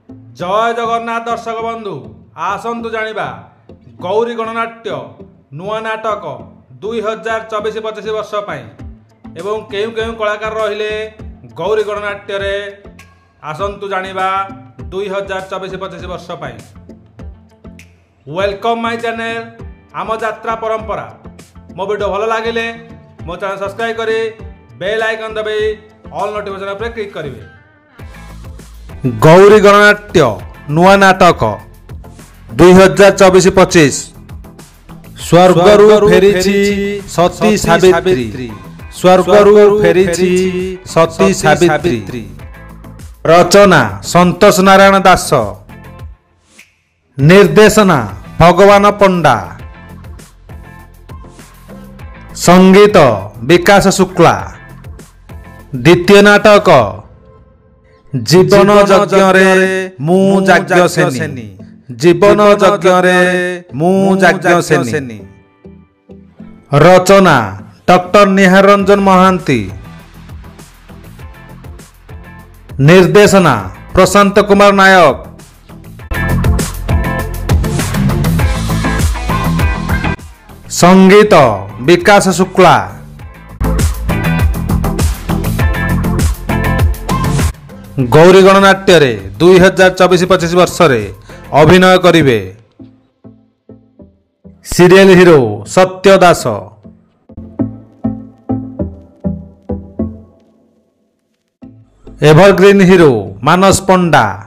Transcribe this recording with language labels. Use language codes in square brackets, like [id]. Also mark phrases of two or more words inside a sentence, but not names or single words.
[or] ଜୟ ଜଗନ୍ନାଥ ଦର୍ଶକ ବନ୍ଧୁ ଆସନ୍ତୁ ଜାଣିବା ଗୌରୀ ଗଣନାଟ୍ୟ ନୂଆ ନାଟକ 2024-25 ବର୍ଷ ଏବଂ କେଉଁ କେଉଁ କଳାକାର ରହିଲେ ଗୌରୀ ଗଣନାଟ୍ୟ ରେ ଆସନ୍ତୁ ଜାଣିବା 2024-25 ବର୍ଷ [en] welcome my channel [or] ଆମ ଯାତ୍ରା ପରମ୍ପରା। ମୋ ଭିଡିଓ ଭଲ ଲାଗେ ମୋ ଚ୍ୟାନେଲ ସବସ୍କ୍ରାଇବ କରି [en] bell icon [or] ଦବେ [en] all notification [hi] पर क्लिक करेंगे। [or] ଗୌରୀ ଗଣନାଟ୍ୟ ନୂଆ ନାଟକ 2024-25 ସ୍ୱର୍ଗରୁ ଫେରିଛି ସତୀ ସାବିତ୍ରୀ ସ୍ୱର୍ଗରୁ ଫେରିଛି ସତୀ ସାବିତ୍ରୀ। ରଚନା ସନ୍ତୋଷ ନାରାୟଣ ଦାସ, ନିର୍ଦ୍ଦେଶନା ଭଗବାନ ପଣ୍ଡା, ସଙ୍ଗୀତ ବିକାଶ ଶୁକ୍ଲା। ଦ୍ୱିତୀୟ ନାଟକ ଜୀବନ ଯଜ୍ଞ ରେ ମୁଁ ଯାଜ୍ଞସେନୀ ଜୀବନ ଯଜ୍ଞ ରେ ମୁଁ ଯାଜ୍ଞସେନୀ। ରଚନା ଡାକ୍ତର ନିହାର ରଞ୍ଜନ ମହାନ୍ତି, ନିର୍ଦ୍ଦେଶନା ପ୍ରଶାନ୍ତ କୁମାର ନାୟକ, ସଙ୍ଗୀତ ବିକାଶ ଶୁକ୍ଲା। ଗୌରୀ ଗଣନାଟ୍ୟ ରେ 2024-25 ବର୍ଷ ରେ ଅଭିନୟ କରିବେ [en] serial hero [or] सत्य दास, [en] evergreen hero [or] मानस पंडा,